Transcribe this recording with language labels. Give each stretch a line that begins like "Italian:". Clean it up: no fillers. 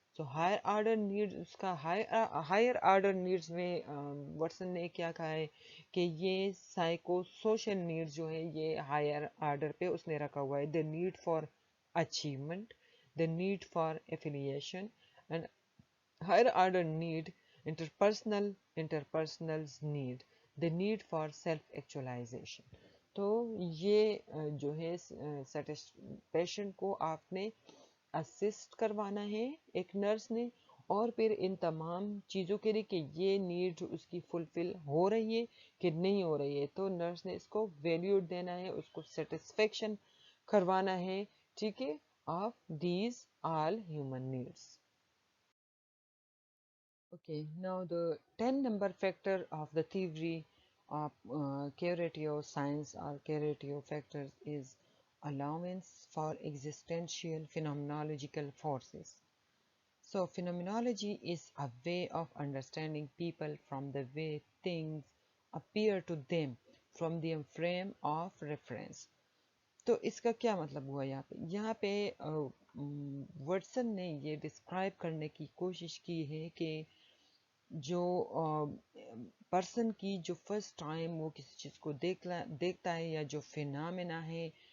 English: So higher order needs,
Urdu: اس کا higher order needs میں Watson نے کیا کہا ہے کہ یہ سائیکو سوشل نیڈز جو ہے یہ ہائر آرڈر پہ اس نے رکھا ہوا ہے.
English: the need for achievement, the need for affiliation, and higher order need interpersonal need, the need for self actualization.
Urdu: تو یہ جو ہے پیشنٹ کو آپ نے اسسٹ کروانا ہے ایک نرس نے, اور پھر ان تمام چیزوں کے لیے کہ یہ نیڈ اس کی فلفل ہو رہی ہے کہ نہیں ہو رہی ہے, تو نرس نے اس کو ویلیو دینا ہے, اس کو سیٹسفیکشن کروانا ہے. ٹھیک ہے,
English: of these all human needs. Okay, now the 10 number factor of the theory of curative science or curative factors is allowance for existential phenomenological forces. So phenomenology is a way of understanding people from the way things appear to them from their frame of reference.
Urdu: تو اس کا کیا مطلب ہوا یہاں پہ Watson نے یہ describe کرنے کی کوشش کی ہے کہ جو پرسن کی جو فرسٹ ٹائم وہ کسی چیز کو دیکھتا ہے یا جو فینامنا ہے